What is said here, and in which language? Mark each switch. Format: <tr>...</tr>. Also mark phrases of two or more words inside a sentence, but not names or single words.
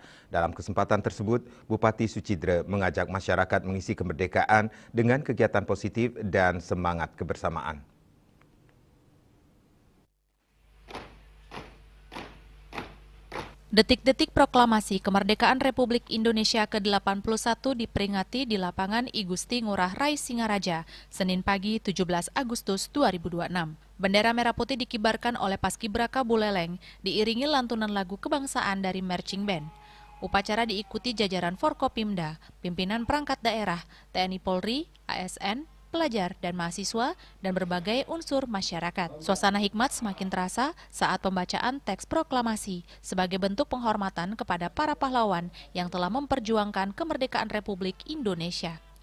<id>Dalam kesempatan tersebut, Bupati Sucidre mengajak masyarakat mengisi kemerdekaan dengan kegiatan positif dan semangat kebersamaan. Detik-detik proklamasi kemerdekaan Republik Indonesia ke-81 diperingati di lapangan I Gusti Ngurah Rai Singaraja, Senin pagi 17 Agustus 2026. Bendera merah putih dikibarkan oleh Paskibraka Buleleng, diiringi lantunan lagu kebangsaan dari</id> <en>marching band.</en> <id>Upacara diikuti jajaran Forkopimda, pimpinan perangkat daerah, TNI Polri, ASN, pelajar dan mahasiswa, dan berbagai unsur masyarakat. Suasana hikmat semakin terasa saat pembacaan teks proklamasi sebagai bentuk penghormatan kepada para pahlawan yang telah memperjuangkan kemerdekaan Republik Indonesia.</id>